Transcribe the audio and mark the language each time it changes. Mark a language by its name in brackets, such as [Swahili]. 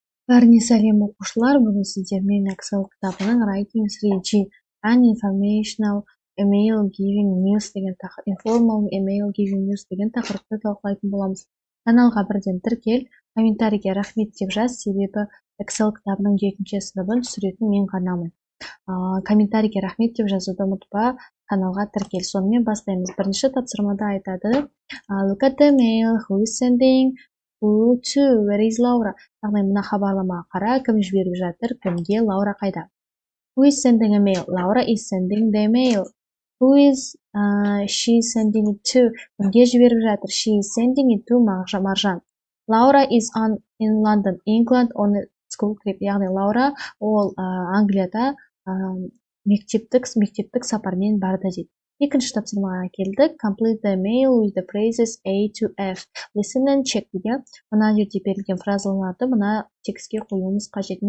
[Kazakh] Бәріне сәлем оқушылар, бүгін сіздермен Excel кітабының Writing 3G and Informational Email Giving News деген Informal Email Giving News деген тақырыпты талқылайтын боламыз. Каналға бірден тіркел, комментарийге рахмет деп жаз, себебі Excel кітабының 7-ші сыныбын түсіретін мен ғанамын. Комментарийге рахмет деп жазуды ұмытпа, каналға тіркел. Сонымен бастаймыз. Бірінші тапсырмада айтады: [English] Look at the mail, who is sending? Who to? Where is Laura? [Kazakh] Яғни мына хабарламаға қара, кім жіберіп жатыр, кімге, Лаура қайда? [English] Who is sending a mail? Laura is sending the mail. Who is she sending it to? [Kazakh] Кімге жіберіп жатыр? [English] She is sending it to Маржан. Laura is in London, England on a school trip. [Kazakh] Яғни Лаура ол Англияда мектептік сапармен барды дейді. Екінші тапсырмаға келдік. [English] Complete the mail with the phrases A to F. Listen and check [Kazakh] дейді. Мына жерде берілген фразаларды мына текстке қоюымыз қажет.